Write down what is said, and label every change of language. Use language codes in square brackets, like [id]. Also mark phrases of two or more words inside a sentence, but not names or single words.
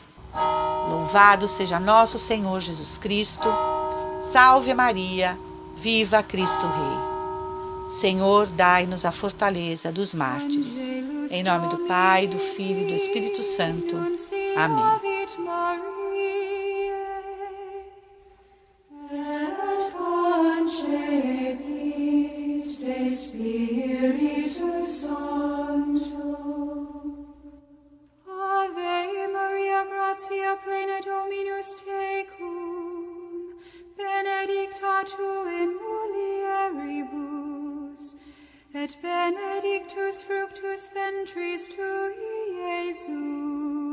[pt] Louvado seja nosso Senhor Jesus Cristo. Salve Maria, viva Cristo Rei. Senhor, dai-nos a fortaleza dos mártires. Em nome do Pai, do Filho e do Espírito Santo. Amém. [la] Spiritus Sancto. Ave Maria, gratia plena Dominus tecum, benedicta tu in mulieribus, et benedictus fructus ventris tui, Iesus.